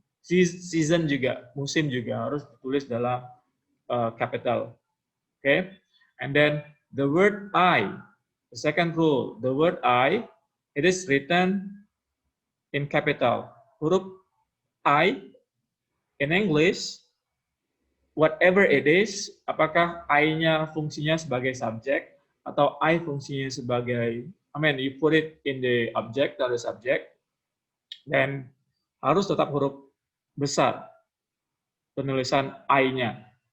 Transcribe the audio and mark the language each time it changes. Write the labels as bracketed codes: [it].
[id] Season juga, musim juga harus ditulis dalam capital. [en] Okay, and then the word I, the second rule, the word I, it is written in capital. [id] Huruf I [en] in English, whatever it is, [id] apakah I-nya fungsinya sebagai subjek atau I fungsinya sebagai, [en] you put it in the object [id] atau [en] the subject, [id] dan harus tetap huruf besar penulisan I-nya.